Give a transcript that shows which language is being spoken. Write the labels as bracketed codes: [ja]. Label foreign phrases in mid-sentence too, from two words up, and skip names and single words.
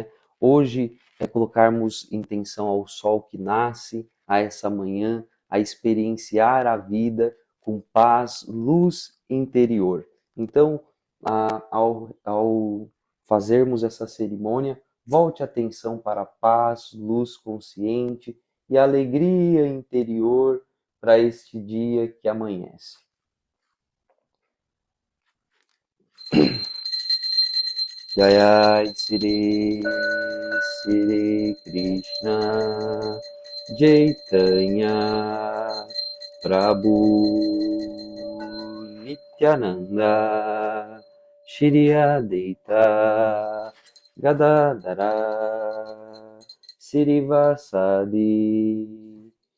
[pt] Hoje é colocarmos intenção ao sol que nasce, a essa manhã, a experienciar a vida com paz, luz interior. Então, ao fazermos essa cerimônia, volte a atenção para a paz, luz consciente e alegria interior para este dia que amanhece. [sa] Jaya Sri Sri Krishna Chaitanya Prabhu Nityananda Shri Advaita Gadadara Srivasadi